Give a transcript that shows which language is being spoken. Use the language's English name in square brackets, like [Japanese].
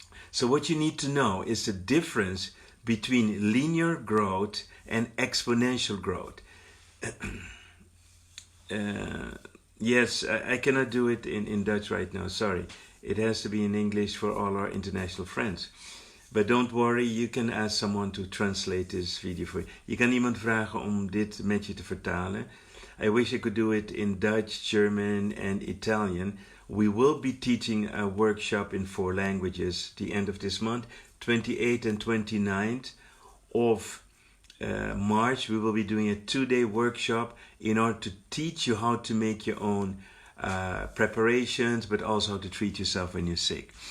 [English] So what you need to know is the difference between linear growth and exponential growth. Yes, I cannot do it in Dutch right now, sorry. It has to be in English for all our international friends. But don't worry, you can ask someone to translate this video for you. [Dutch] Je kan iemand vragen om dit met je te vertalen. [English] I wish I could do it in Dutch, German, and Italian. We will be teaching a workshop in 4 languages the end of this month, 28th and 29th of March. We will be doing a 2-day workshop in order to teach you how to make your own preparations, but also how to treat yourself when you're sick.